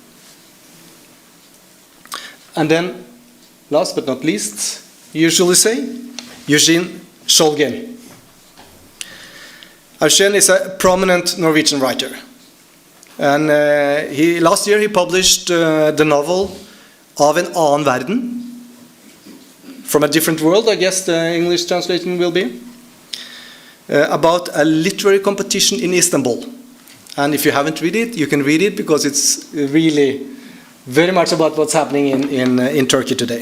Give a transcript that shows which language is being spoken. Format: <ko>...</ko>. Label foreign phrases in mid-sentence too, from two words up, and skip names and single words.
<en>And then, last but not least, usually say, Eugene Skjoldgen. Eugene is a prominent Norwegian writer. And last year he published the novel Av en annen verden, From a Different World, I guess the English translation will be, about a literary competition in Istanbul. And if you haven't read it, you can read it because it's really very much about what's happening in Turkey today.</en>